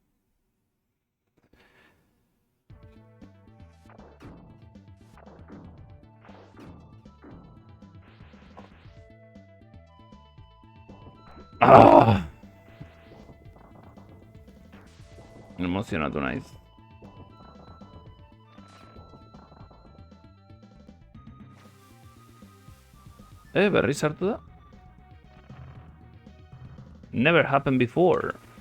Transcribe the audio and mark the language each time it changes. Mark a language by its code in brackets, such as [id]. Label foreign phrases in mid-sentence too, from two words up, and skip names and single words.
[eu] Ah! Emozionatu naiz. Berri sartu da? [en] Never happened before.